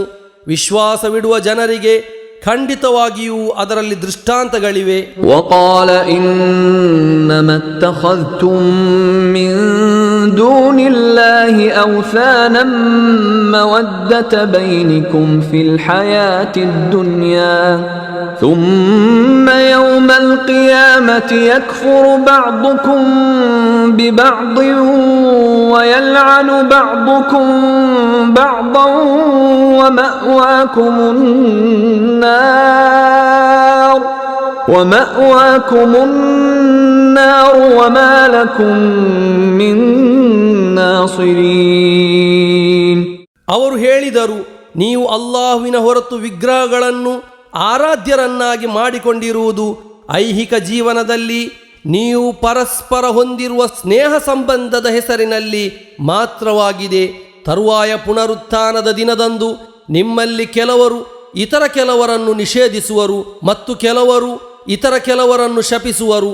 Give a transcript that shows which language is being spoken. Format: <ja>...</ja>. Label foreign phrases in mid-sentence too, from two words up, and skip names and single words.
<kn>ವಿಶ್ವಾಸವಿಡುವ ಜನರಿಗೆ ಖಂಡಿತವಾಗಿಯೂ ಅದರಲ್ಲಿ ದೃಷ್ಟಾಂತಗಳಿವೆ.</kn> <ar>وقال إنما اتخذتم من دون الله أوثانا مودة بينكم في الحياة الدنيا ثم يوم القيامة يكفر بعضكم ببعض ويلعن بعضكم بعضا ومأواكم النار وما لكم من ناصرين.</ar> <kn>ಅವರು ಹೇಳಿದರು, ನೀವು ಅಲ್ಲಾಹುವಿನ ಹೊರತು ವಿಗ್ರಹಗಳನ್ನು ಆರಾಧ್ಯರನ್ನಾಗಿ ಮಾಡಿಕೊಂಡಿರುವುದು ಐಹಿಕ ಜೀವನದಲ್ಲಿ ನೀವು ಪರಸ್ಪರ ಹೊಂದಿರುವ ಸ್ನೇಹ ಸಂಬಂಧದ ಹೆಸರಿನಲ್ಲಿ ಮಾತ್ರವಾಗಿದೆ. ತರುವಾಯ ಪುನರುತ್ಥಾನದ ದಿನದಂದು ನಿಮ್ಮಲ್ಲಿ ಕೆಲವರು ಇತರ ಕೆಲವರನ್ನು ನಿಷೇಧಿಸುವರು ಮತ್ತು ಕೆಲವರು ಇತರ ಕೆಲವರನ್ನು ಶಪಿಸುವರು.</kn>